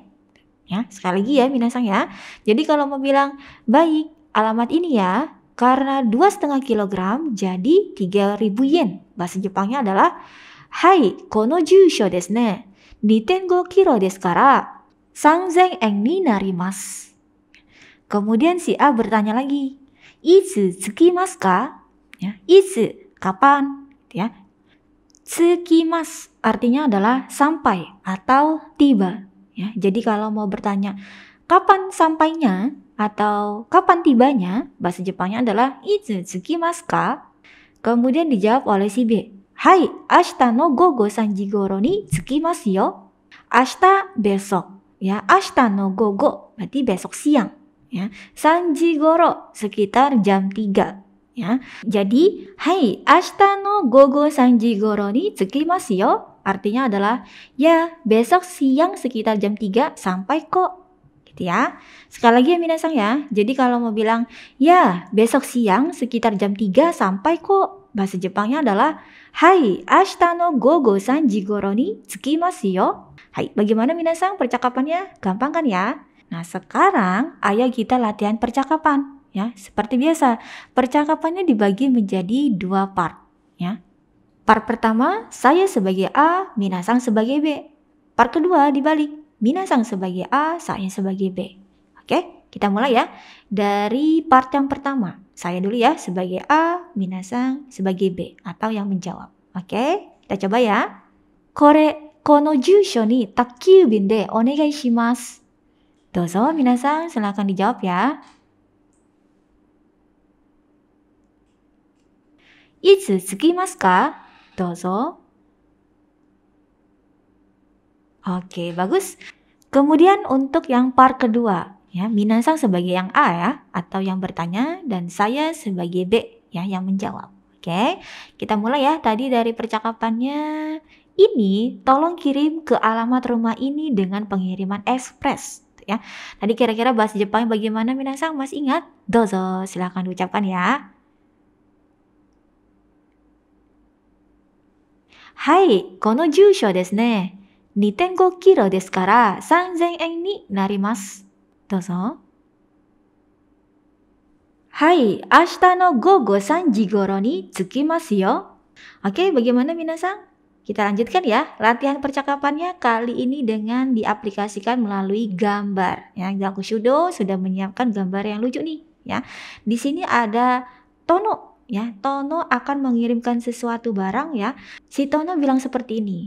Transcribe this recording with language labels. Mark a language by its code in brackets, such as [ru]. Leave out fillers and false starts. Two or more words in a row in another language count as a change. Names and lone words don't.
[id] Ya, sekali lagi ya minasang ya. Jadi kalau mau bilang baik, alamat ini ya. Karena 2,5 kilogram jadi 3.000 yen. Bahasa Jepangnya adalah [ja] はい、この住所ですね. 2.5キロですから3,000円になります. [id] Kemudian si A bertanya lagi, [ja] いつ着きますか? [id] Ya, itsu, kapan? Ya. Tsukimasu artinya adalah sampai atau tiba. Ya, jadi kalau mau bertanya kapan sampainya atau kapan tibanya, bahasa Jepangnya adalah [ja] いつ着きますか? [id] Kemudian dijawab oleh si B. [ja] はい、明日の午後3ごろに着きますよ. [id] Ashita besok. Ya, [ja] 明日の午後 [id] berarti besok siang. Ya, 3 goro sekitar jam 3. Ya, jadi, [ja] はい、明日の午後3ごろに着きますよ. [id] Artinya adalah, ya, besok siang sekitar jam 3 sampai kok. Gitu ya. Sekali lagi ya minasang ya. Jadi kalau mau bilang, ya, besok siang sekitar jam 3 sampai kok. Bahasa Jepangnya adalah, [ja] はい、明日の午後3ごろに着きますよ. [id] Hai, bagaimana minasang percakapannya? Gampang kan ya? Nah, sekarang ayo kita latihan percakapan. Ya, seperti biasa, percakapannya dibagi menjadi 2 part. Ya. Part pertama, saya sebagai A, minasang sebagai B. Part kedua dibalik, minasang sebagai A, saya sebagai B. Oke, kita mulai ya. Dari part yang pertama, saya dulu ya sebagai A, minasang sebagai B atau yang menjawab. Oke, kita coba ya. [ja] これ、この住所に宅急便でお願いします. [id] Dozo, minasang silakan dijawab ya. [ja] いつ着きますか? [id] Dozo. Oke, bagus. Kemudian untuk yang part kedua, ya, minasang sebagai yang A ya, atau yang bertanya, dan saya sebagai B ya, yang menjawab. Oke, kita mulai ya. Tadi dari percakapannya, ini tolong kirim ke alamat rumah ini dengan pengiriman ekspres. Ya, tadi kira-kira bahasa Jepang bagaimana minasang? Masih ingat? Dozo, silahkan diucapkan ya. [ja] はい、この住所ですね. 2.5キロですから3,000円になります. [id] Dozo. [ja] はい、明日の午後3ごろに着きますよ. [id] Oke, bagaimana minasang? kita lanjutkan ya. Latihan percakapannya kali ini dengan diaplikasikan melalui gambar. Ya, Gakushudo sudah menyiapkan gambar yang lucu nih. Ya, di sini ada Tono. Ya, Tono akan mengirimkan sesuatu barang ya. Si Tono bilang seperti ini.